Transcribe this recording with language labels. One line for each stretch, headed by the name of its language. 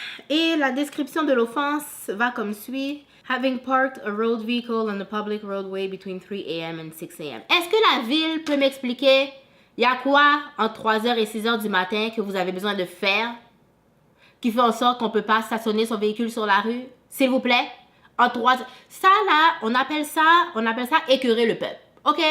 French: Et la description de l'offense va comme suit.
English: Having parked a road vehicle on the public roadway between 3 a.m. and 6 a.m.
French: Est-ce que la ville peut m'expliquer, il y a quoi entre 3h et 6h du matin que vous avez besoin de faire qui fait en sorte qu'on peut pas stationner son véhicule sur la rue? S'il vous plaît? En 3 heures. Ça là, on appelle ça écœurer le peuple. OK?